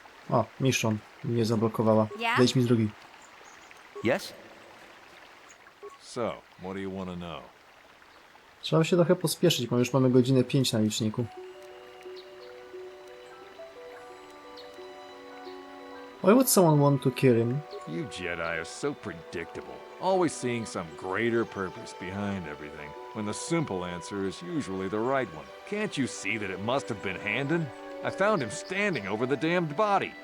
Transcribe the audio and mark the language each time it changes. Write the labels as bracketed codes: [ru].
[pl] O, Miszon mnie zablokowała. Ja? Wejdź mi z drugi. [en] Yes? So, what do you want to know? [pl] Trzeba się trochę pospieszyć, bo już mamy godzinę 5 na liczniku. [en] Why would someone want to kill him? You Jedi are so predictable, always seeing some greater purpose behind everything, when the simple answer is usually the right one. Can't you see that it must have been Handon? I found him standing over the damned body.